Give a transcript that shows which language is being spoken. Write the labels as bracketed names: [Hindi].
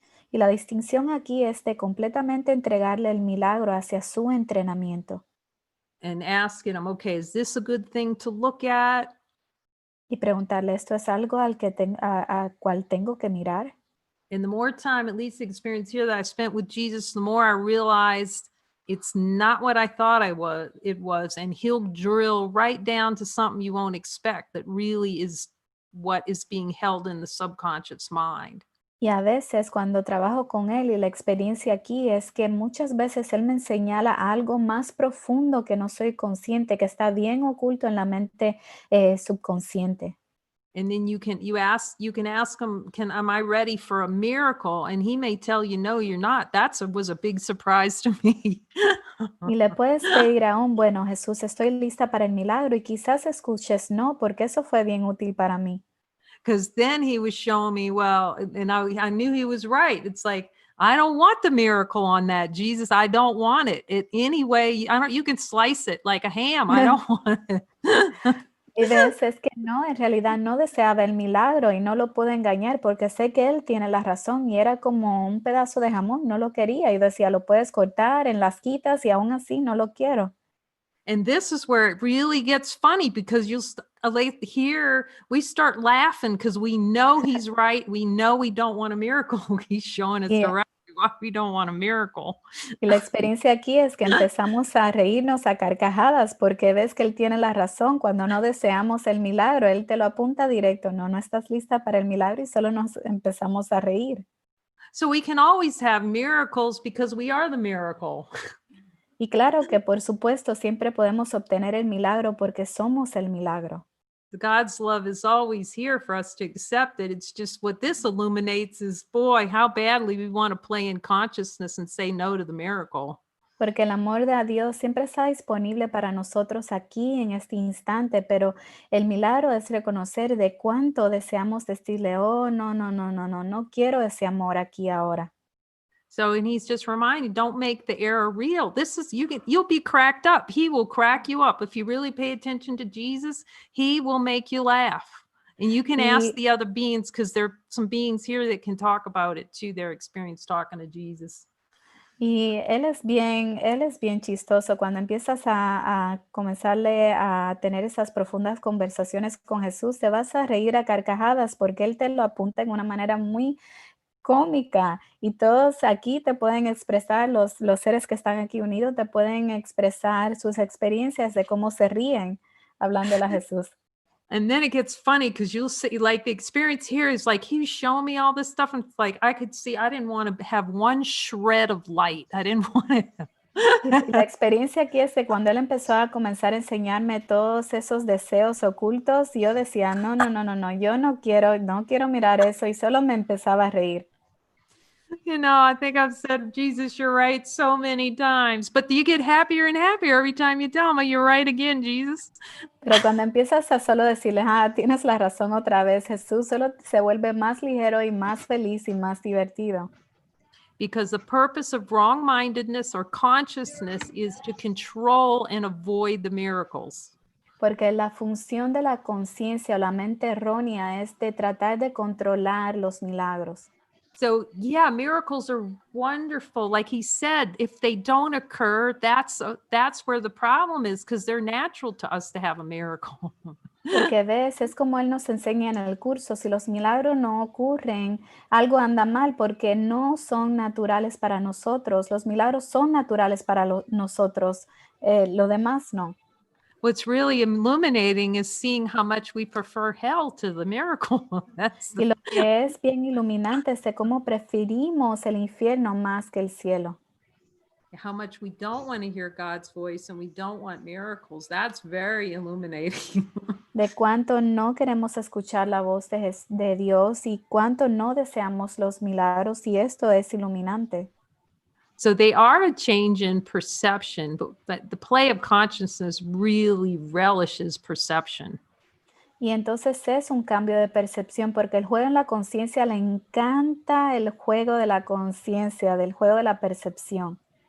[Spanish] Y la distinción aquí es de completamente entregarle el milagro hacia su entrenamiento. [English] And asking him, okay, is this a good thing to look at? [Spanish] Y preguntarle, ¿esto es algo al cual tengo que mirar? [English] And the more time, at least the experience here that I spent with Jesus, the more I realized it's not what I thought it was. And he'll drill right down to something you won't expect that really is what is being held in the subconscious mind. [Spanish] Y a veces cuando trabajo con él y la experiencia aquí es que muchas veces él me señala algo más profundo que no soy consciente, que está bien oculto en la mente subconsciente. [English] And then you can ask him, am I ready for a miracle? And he may tell you, no, you're not. Was a big surprise to me. [Spanish] Y le puedes pedir aún, bueno, Jesús, estoy lista para el milagro, y quizás escuches no, porque eso fue bien útil para mí. [English] Because then he was showing me, well, and I knew he was right. It's like, I don't want the miracle on that, Jesus. I don't want it. Anyway, you can slice it like a ham. I don't want it. [Spanish] Y ves, es que no, en realidad no deseaba el milagro y no lo pude engañar porque sé que él tiene la razón y era como un pedazo de jamón, no lo quería y decía, lo puedes cortar en las quitas y aún así no lo quiero. [English] And this is where it really gets funny because here we start laughing because we know he's right. We know we don't want a miracle. He's showing us directly why we don't want a miracle. [Spanish] Y la experiencia aquí es que empezamos a reírnos a carcajadas porque ves que él tiene la razón. Cuando no deseamos el milagro, él te lo apunta directo. No estás lista para el milagro y solo nos empezamos a reír. [English] So we can always have miracles because we are the miracle. [Spanish] Y claro que por supuesto siempre podemos obtener el milagro porque somos el milagro. [English] God's love is always here for us to accept it. It's just what this illuminates is, boy, how badly we want to play in consciousness and say no to the miracle. [Spanish] Porque el amor de Dios siempre está disponible para nosotros aquí en este instante, pero el milagro es reconocer de cuánto deseamos decirle, oh, no quiero ese amor aquí ahora. [English] So, and he's just reminding, don't make the error real. This is, you'll be cracked up. He will crack you up. If you really pay attention to Jesus, he will make you laugh. And you can ask the other beings, because there are some beings here that can talk about it too, their experience talking to Jesus. [Spanish] Y él es bien chistoso. Cuando empiezas a comenzarle a tener esas profundas conversaciones con Jesús, te vas a reír a carcajadas porque él te lo apunta en una manera muy cómica y todos aquí te pueden expresar, los seres que están aquí unidos te pueden expresar sus experiencias de cómo se ríen hablando a Jesús. [English] And then it gets funny because you'll see, like, the experience here is like, he was showing me all this stuff and it's like, I could see, I didn't want to have one shred of light. I didn't want to. [Spanish] La experiencia aquí es que cuando él empezó a comenzar a enseñarme todos esos deseos ocultos, yo decía, no, yo no quiero mirar eso y solo me empezaba a reír. [English] You know, I think I've said, Jesus, you're right so many times, but you get happier and happier every time you tell me you're right again, Jesus. [Spanish] Pero cuando empiezas a solo decirle, tienes la razón otra vez, Jesús solo se vuelve más ligero y más feliz y más divertido. [English] Because the purpose of wrong-mindedness or consciousness is to control and avoid the miracles. [Spanish] Porque la función de la conciencia o la mente errónea es de tratar de controlar los milagros. [English] So, yeah, miracles are wonderful. Like he said, if they don't occur, that's where the problem is, because they're natural to us to have a miracle. [Spanish] Porque ves, es como él nos enseña en el curso, si los milagros no ocurren, algo anda mal porque no son naturales para nosotros. Los milagros son naturales para nosotros, lo demás no. [English] What's really illuminating is seeing how much we prefer hell to the miracle. [Spanish] Y lo que es bien iluminante es de cómo preferimos el infierno más que el cielo. [English] How much we don't want to hear God's voice and we don't want miracles. That's very illuminating. [Spanish] De cuánto no queremos escuchar la voz de Dios y cuánto no deseamos los milagros, y esto es iluminante. [English] So they are a change in perception, but the play of consciousness really relishes perception. [Spanish] Y entonces es un cambio de percepción porque el juego en la conciencia le encanta el juego de la conciencia, del juego de la percepción.